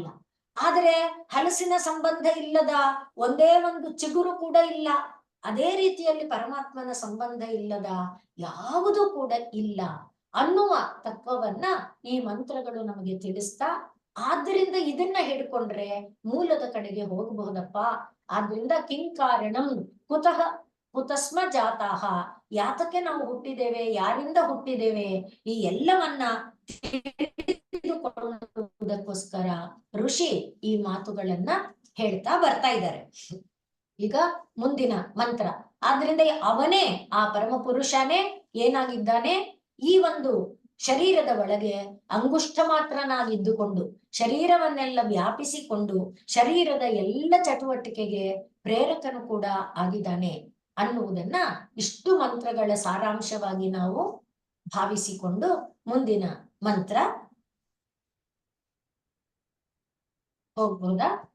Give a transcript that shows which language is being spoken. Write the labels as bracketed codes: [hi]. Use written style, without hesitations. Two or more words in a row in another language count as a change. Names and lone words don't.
[kn] ಆದ್ರೆ ಹಲಸಿನ ಸಂಬಂಧ ಇಲ್ಲದ ಒಂದೇ ಒಂದು ಚಿಗುರು ಕೂಡ ಇಲ್ಲ. ಅದೇ ರೀತಿಯಲ್ಲಿ ಪರಮಾತ್ಮನ ಸಂಬಂಧ ಇಲ್ಲದ ಯಾವುದು ಕೂಡ ಇಲ್ಲ ಅನ್ನುವ ತತ್ವವನ್ನ ಈ ಮಂತ್ರಗಳು ನಮಗೆ ತಿಳಿಸ್ತಾ, ಆದ್ರಿಂದ ಇದನ್ನ ಹಿಡ್ಕೊಂಡ್ರೆ ಮೂಲದ ಕಡೆಗೆ ಹೋಗಬಹುದಪ್ಪ. ಆದ್ರಿಂದ [sa] ಕಿಂ ಕಾರಣಂ ಕುತಃ ಕುತಸ್ಮ ಜಾತಾಹ, [kn] ಯಾತಕ್ಕೆ ನಾವು ಹುಟ್ಟಿದ್ದೇವೆ, ಯಾರಿಂದ ಹುಟ್ಟಿದ್ದೇವೆ, ಈ ಎಲ್ಲವನ್ನ ತಿಳಿದುಕೊಳ್ಳುವುದಕ್ಕೋಸ್ಕರ ಋಷಿ ಈ ಮಾತುಗಳನ್ನ ಹೇಳ್ತಾ ಬರ್ತಾ ಇದ್ದಾರೆ. ಈಗ ಮುಂದಿನ ಮಂತ್ರ. ಆದ್ರಿಂದ ಅವನೇ, ಆ ಪರಮ ಪುರುಷನೇ ಏನಾಗಿದ್ದಾನೆ, ಈ ಒಂದು ಶರೀರದ ಒಳಗೆ ಅಂಗುಷ್ಠ ಮಾತ್ರನಾಗಿದ್ದುಕೊಂಡು ಶರೀರವನ್ನೆಲ್ಲ ವ್ಯಾಪಿಸಿಕೊಂಡು ಶರೀರದ ಎಲ್ಲ ಚಟುವಟಿಕೆಗೆ ಪ್ರೇರಕನು ಕೂಡ ಆಗಿದ್ದಾನೆ ಅನ್ನುವುದನ್ನ ಇಷ್ಟು ಮಂತ್ರಗಳ ಸಾರಾಂಶವಾಗಿ ನಾವು ಭಾವಿಸಿಕೊಂಡು ಮುಂದಿನ ಮಂತ್ರ ಹೋಗ್ಬೋದಾ?